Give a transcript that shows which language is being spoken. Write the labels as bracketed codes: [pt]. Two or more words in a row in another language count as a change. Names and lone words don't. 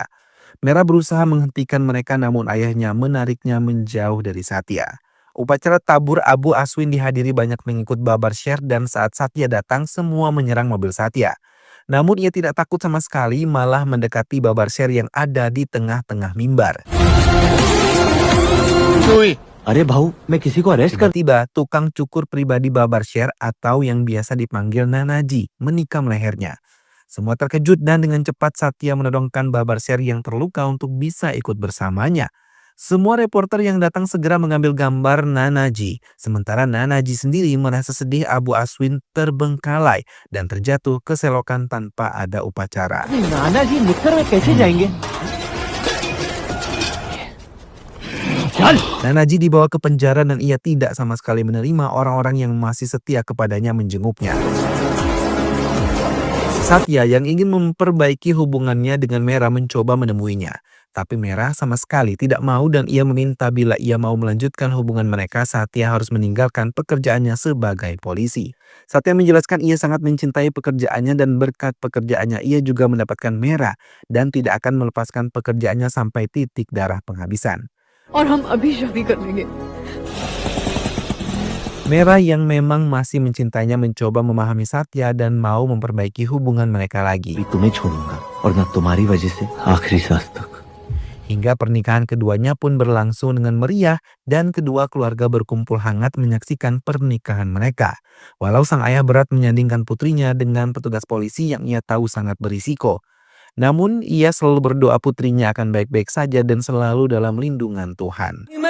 [id] Mera berusaha menghentikan mereka namun ayahnya menariknya menjauh dari Satya. Upacara tabur Abu Aswin dihadiri banyak pengikut Babar Shah dan saat Satya datang semua menyerang mobil Satya. Namun ia tidak takut sama sekali malah mendekati Babar Shah yang ada di tengah-tengah mimbar. [hi] अरे भाऊ मैं किसी को अरेस्ट कर [id] Tiba-tiba tukang cukur pribadi Babar Shah atau yang biasa dipanggil Nanaji menikam lehernya. Semua terkejut dan dengan cepat Satya menodongkan Babar Shah yang terluka untuk bisa ikut bersamanya. Semua reporter yang datang segera mengambil gambar Nanaji. Sementara Nanaji sendiri merasa sedih Abu Aswin terbengkalai dan terjatuh ke selokan tanpa ada upacara. [hi] नाना जी निकल में कैसे जाएंगे [id] Nanaji dibawa ke penjara dan ia tidak sama sekali menerima orang-orang yang masih setia kepadanya menjenguknya. Satya yang ingin memperbaiki hubungannya dengan Mera mencoba menemuinya. Tapi Mera sama sekali tidak mau dan ia meminta bila ia mau melanjutkan hubungan mereka, Satya harus meninggalkan pekerjaannya sebagai polisi. Satya menjelaskan ia sangat mencintai pekerjaannya dan berkat pekerjaannya ia juga mendapatkan Mera dan tidak akan melepaskan pekerjaannya sampai titik darah penghabisan. [hi] और हम अभी शादी कर लेंगे। [id] Mera yang memang masih mencintainya mencoba memahami Satya dan mau memperbaiki hubungan mereka lagi. [hi] तुम्हें छोड़ूंगा और मैं तुम्हारी वजह से आखिरी सांस तक [id] Hingga pernikahan keduanya pun berlangsung dengan meriah dan kedua keluarga berkumpul hangat menyaksikan pernikahan mereka. Walau sang ayah berat menyandingkan putrinya dengan petugas polisi yang ia tahu sangat berisiko. Namun ia selalu berdoa putrinya akan baik-baik saja dan selalu dalam lindungan Tuhan.